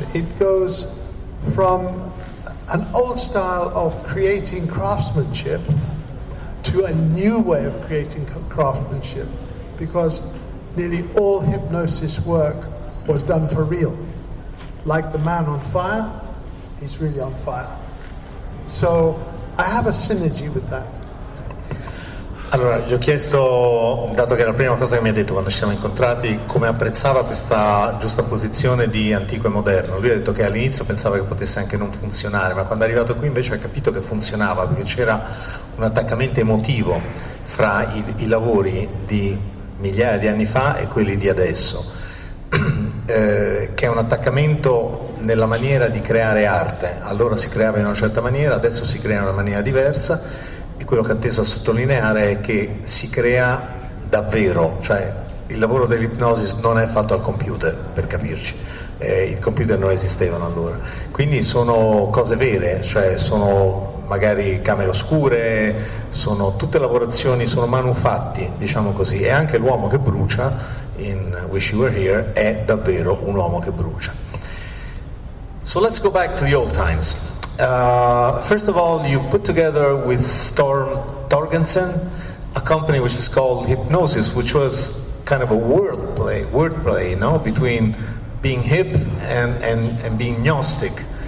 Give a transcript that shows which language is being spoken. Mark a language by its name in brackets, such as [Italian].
[English] It goes from an old style of creating craftsmanship to a new way of creating craftsmanship, because nearly all hypnosis work was done for real. Like the man on fire, he's really on fire. So I have a synergy with that. [Italian] Allora, gli ho chiesto, dato che era la prima cosa che mi ha detto quando ci siamo incontrati, come apprezzava questa giusta posizione di antico e moderno. Lui ha detto che all'inizio pensava che potesse anche non funzionare, ma quando è arrivato qui invece ha capito che funzionava, perché c'era un attaccamento emotivo fra i lavori di migliaia di anni fa e quelli di adesso, che è un attaccamento nella maniera di creare arte. Allora si creava in una certa maniera, adesso si crea in una maniera diversa. E quello che ha teso a sottolineare è che si crea davvero, cioè il lavoro dell'ipnosis non è fatto al computer, per capirci, i computer non esistevano allora, quindi sono cose vere, cioè sono magari camere oscure, sono tutte lavorazioni, sono manufatti, diciamo così, e anche l'uomo che brucia in Wish You Were Here è davvero un uomo che brucia. [English] So let's go back to the old times. First of all, you put together with Storm Thorgerson a company which is called Hipgnosis, which was kind of a wordplay, no, between being hip and being gnostic.